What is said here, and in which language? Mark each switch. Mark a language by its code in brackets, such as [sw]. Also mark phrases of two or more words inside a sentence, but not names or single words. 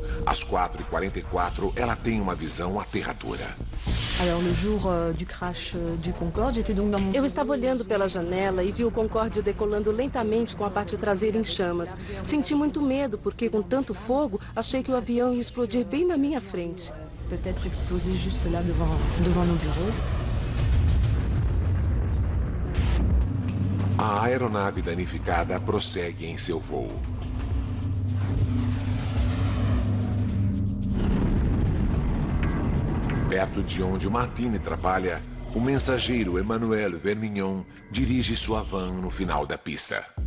[pt] Às 4h44, ela tem uma visão aterradora. Eu estava olhando pela janela e vi o Concorde decolando lentamente com a parte traseira em chamas. Senti muito medo porque, com tanto fogo, achei que o avião ia explodir bem na minha frente. [fr] Peut-être exploser juste là devant nos bureaux. [pt] A aeronave danificada prossegue em seu voo. Perto de onde Martine trabalha, o mensageiro Emmanuel Vermignon dirige sua van no final da pista.